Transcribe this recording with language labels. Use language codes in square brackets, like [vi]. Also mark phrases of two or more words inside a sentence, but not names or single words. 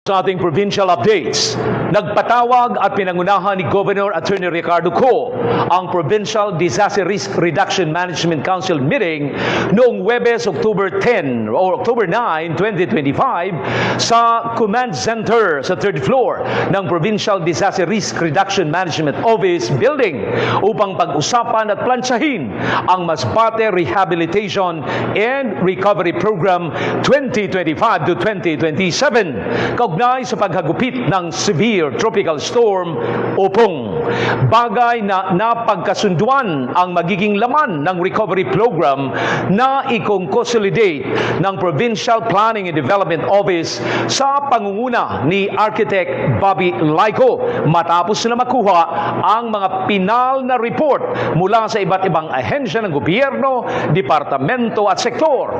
[tl] Sa ating provincial updates, nagpatawag at pinangunahan ni Governor Attorney Ricardo Co ang Provincial Disaster Risk Reduction Management Council meeting noong Huwebes, [en] October 10 or October 9, [tl] 2025 sa Command Center sa 3rd floor ng Provincial Disaster Risk Reduction Management Office Building upang pag-usapan at plansyahin ang Masbate Rehabilitation and Recovery Program 2025 to 2027. Kaugnay sa paghagupit ng [en] severe tropical storm Opong. [tl] Bagay na napagkasunduan ang magiging laman ng [en] recovery program [tl] na i-consolidate ng Provincial Planning and Development Office sa pangunguna ni Architect Bobby Laico matapos na makuha ang mga pinal na report mula sa iba't ibang ahensya ng gobyerno, departamento at sektor.